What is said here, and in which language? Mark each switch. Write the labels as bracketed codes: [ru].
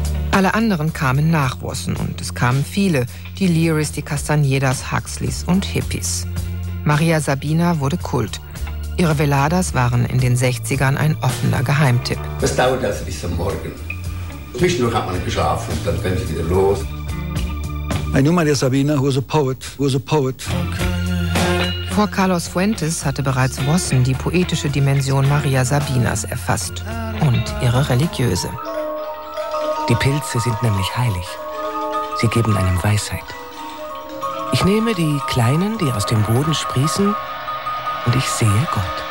[de] Alle anderen kamen nach Wasson und es kamen viele, die Learys, die Castañedas, Huxleys und Hippies. Maria Sabina wurde Kult. Ihre Veladas waren in den 60ern ein offener Geheimtipp. Das dauert also bis zum Morgen. Zwischendurch hat man geschlafen und dann können sie wieder los. [en] I knew Maria Sabina, who was a poet, [de] Vor Carlos Fuentes hatte bereits Wasson die poetische Dimension Maria Sabinas erfasst und ihre religiöse. Die Pilze sind nämlich heilig. Sie geben einem Weisheit. Ich nehme die Kleinen, die aus dem Boden sprießen, und ich sehe Gott.